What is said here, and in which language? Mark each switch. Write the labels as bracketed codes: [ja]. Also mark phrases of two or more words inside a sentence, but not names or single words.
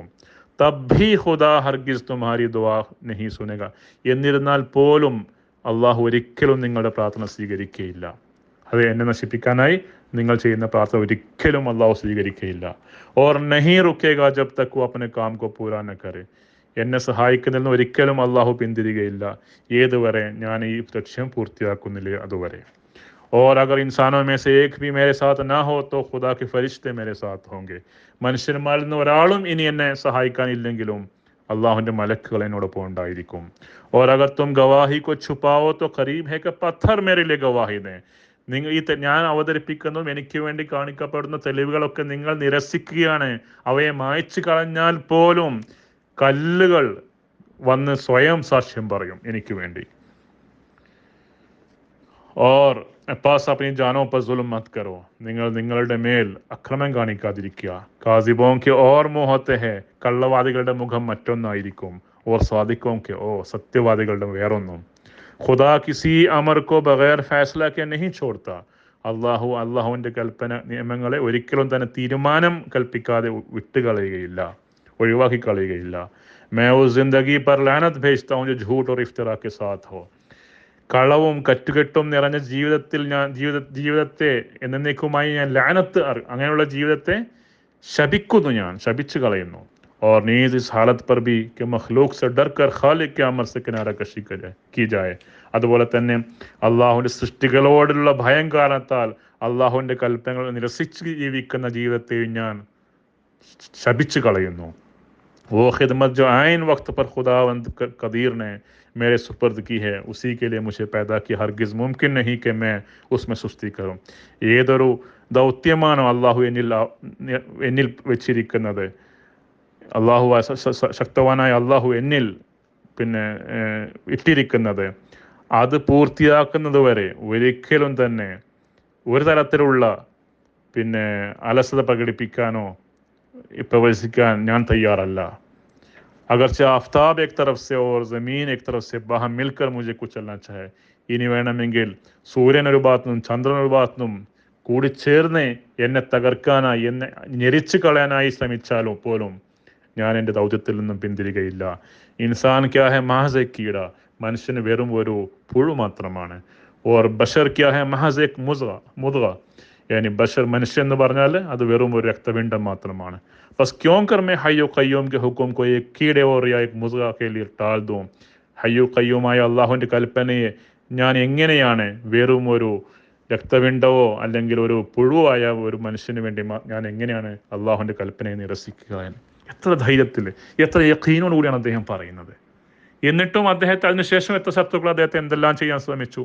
[ur] تب بھی خدا ہرگز تمہاری دعا نہیں سنے گا, [ml] എന്നിരുന്നാൽ പോലും അള്ളാഹു ഒരിക്കലും നിങ്ങളുടെ പ്രാർത്ഥന സ്വീകരിക്കുകയില്ല. അത് എന്നെ നശിപ്പിക്കാനായി നിങ്ങൾ ചെയ്യുന്ന പ്രാർത്ഥന ഒരിക്കലും അള്ളാഹു സ്വീകരിക്കുകയില്ല. [ur] اور نہیں رکے گا جب تک وہ اپنے کام کو پورا نہ کرے, [ml] എന്നെ സഹായിക്കുന്നതിൽ നിന്ന് ഒരിക്കലും അള്ളാഹു പിന്തിരികയില്ല, ഏതുവരെ ഞാൻ ഈ ലക്ഷ്യം പൂർത്തിയാക്കുന്നില്ല അതുവരെ. [ur] اور اگر انسانوں میں سے ایک بھی میرے ساتھ نہ ہو تو خدا کے فرشتے میرے ساتھ ہوں گے. [ml] മനുഷ്യന്മാരിൽ നിന്ന് ഒരാളും ഇനി എന്നെ സഹായിക്കാനില്ലെങ്കിലും അള്ളാഹുവിൻ്റെ മലക്കുകൾ എന്നോടൊപ്പം ഉണ്ടായിരിക്കും. [ur] اور اگر تم گواہی کو چھپاؤ تو قریب ہے کہ پتھر میرے لیے گواہی دیں. [ml] നിങ്ങൾ ഞാൻ അവതരിപ്പിക്കുന്നതും എനിക്ക് വേണ്ടി കാണിക്കപ്പെടുന്ന തെളിവുകളൊക്കെ നിങ്ങൾ നിരസിക്കുകയാണ്, അവയെ മായ്ച്ചു കളഞ്ഞാൽ പോലും കല്ലുകൾ വന്ന് സ്വയം സാക്ഷ്യം പറയും എനിക്ക് വേണ്ടി. [ur] اور پس اپنی جانوں پر ظلم مت کرو. [ml] നിങ്ങൾ നിങ്ങളുടെ മേൽ അക്രമം കാണിക്കാതിരിക്കുക. [ur] کاذبوں کے اور منہ ہوتے ہیں. [ml] കള്ളവാദികളുടെ മുഖം മറ്റൊന്നായിരിക്കും. [ur] اور صادقوں کے [ml] സത്യവാദികളുടെ വേറൊന്നും. [ur] خدا کسی امر کو بغیر فیصلہ کے نہیں چھوڑتا. [ml] അള്ളാഹുവിൻ്റെ കൽപ്പന നിയമങ്ങളെ ഒരിക്കലും തന്നെ തീരുമാനം കൽപ്പിക്കാതെ വിട്ടുകളയുകയില്ല, ഒഴിവാക്കി കളയുകയില്ല. [ur] میں اس زندگی پر لعنت بھیجتا ہوں جو جھوٹ اور افترا کے ساتھ ہو. [ml] കളവും കറ്റുകെട്ടും നിറഞ്ഞ ജീവിതത്തെ എന്നേക്കുമായി ഞാൻ ലാനത്ത്, അങ്ങനെയുള്ള ജീവിതത്തെ ശപിക്കുന്നു, ഞാൻ ശപിച്ചു കളയുന്നു. [ur] اور نیز اس حالت پر بھی کہ مخلوق سے ڈر کر خالق کے امر سے کنارہ کشی کی جائے. [ml] അതുപോലെ തന്നെ അള്ളാഹുവിൻ്റെ സൃഷ്ടികളോടുള്ള ഭയം കാരണത്താൽ അള്ളാഹുവിൻ്റെ കൽപ്പനകൾ നിരസിച്ച് ജീവിക്കുന്ന ജീവിതത്തെയും ഞാൻ ശപിച്ചു കളയുന്നു. [ur] وہ خدمت جو عین وقت پر خداوند قدیر نے میرے سپرد کی ہے، اسی کے لیے مجھے پیدا کیا. ہرگز ممکن نہیں کہ میں اس میں سستی کروں. [ml] ഏതൊരു ദൗത്യമാണോ അള്ളാഹു എന്നിൽ വെച്ചിരിക്കുന്നത്, അള്ളാഹു ശക്തവാനായ അള്ളാഹു എന്നിൽ ഇട്ടിരിക്കുന്നത്, അത് പൂർത്തിയാക്കുന്നത് വരെ ഒരിക്കലും തന്നെ ഒരു തരത്തിലുള്ള അലസത പ്രകടിപ്പിക്കാനോ പ്രവചിക്കാൻ ഞാൻ തയ്യാറല്ല. [ur] اگرچہ آفتاب ایک طرف سے اور زمین ایک طرف سے باہم مل کر مجھے چلنا چاہے. [ml] ഇനി വേണമെങ്കിൽ സൂര്യൻ ഒരു ഭാഗത്തുനിന്നും ചന്ദ്രൻ ഒരു ഭാഗത്തുനിന്നും കൂടിച്ചേർന്ന് എന്നെ തകർക്കാനായി, എന്നെ ഞെരിച്ചു കളയാനായി ശ്രമിച്ചാലും പോലും ഞാൻ എൻ്റെ ദൗത്യത്തിൽ നിന്നും പിന്തിരികയില്ല. [ur] انسان کیا ہے محض ایک کیڑا. [ml] മനുഷ്യന് വെറും ഒരു പുഴു മാത്രമാണ്. [ur] اور بشر کیا ہے محض ایک مضغہ. یعنی بشر [ml] मनुष्य എന്ന് പറഞ്ഞാൽ അത് വെറും ഒരു രക്തപിണ്ഡം മാത്രമാണ്. [ur] بس کیوں کر میں حی و قیوم کے حکم کو ایک کیڑے اور یا ایک مضغہ کے لیے ٹال دوں. [ml] ഹയ്യു ഖയ്യൂമായ അള്ളാഹുവിൻ്റെ കൽപ്പനയെ ഞാൻ എങ്ങനെയാണ് വെറും ഒരു രക്തപിണ്ഡവോ അല്ലെങ്കിൽ ഒരു പുഴുവായ ഒരു മനുഷ്യന് വേണ്ടി ഞാൻ എങ്ങനെയാണ് അള്ളാഹുവിൻ്റെ കൽപ്പനയെ നിരസിക്കുക? എത്ര ധൈര്യത്തിൽ, എത്ര യഖീനോട് കൂടിയാണ് അദ്ദേഹം പറയുന്നത്. എന്നിട്ടും അദ്ദേഹത്തെ അതിനുശേഷം എത്ര ശത്രുക്കൾ അദ്ദേഹത്തെ എന്തെല്ലാം ചെയ്യാൻ ശ്രമിച്ചു.